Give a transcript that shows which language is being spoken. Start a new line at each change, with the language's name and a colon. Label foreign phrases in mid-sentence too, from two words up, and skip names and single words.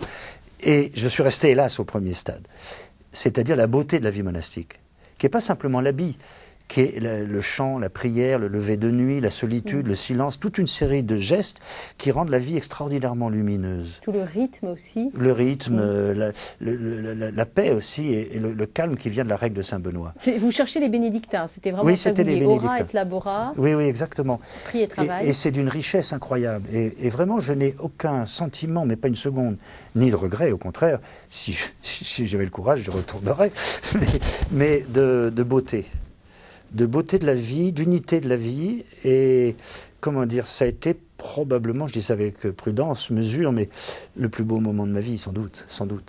French: Et je suis resté, hélas, au premier stade, c'est-à-dire la beauté de la vie monastique, qui n'est pas simplement l'habit, qui est le chant, la prière, le lever de nuit, la solitude, le silence, toute une série de gestes qui rendent la vie extraordinairement lumineuse. Tout le rythme aussi. Le rythme, la paix aussi, et le calme qui vient de la règle de Saint-Benoît. Vous cherchez les bénédictins, c'était vraiment ça que vous vouliez,
Latin: ora et labora.
French: Oui, exactement. Prier et travail. Et c'est d'une richesse incroyable. Et vraiment, je n'ai aucun sentiment, mais pas une seconde, ni de regret, au contraire, si j'avais le courage, je retournerais, mais de beauté. De beauté de la vie, d'unité de la vie, et comment dire, ça a été probablement, je dis ça avec prudence, mesure, mais le plus beau moment de ma vie, sans doute, sans doute.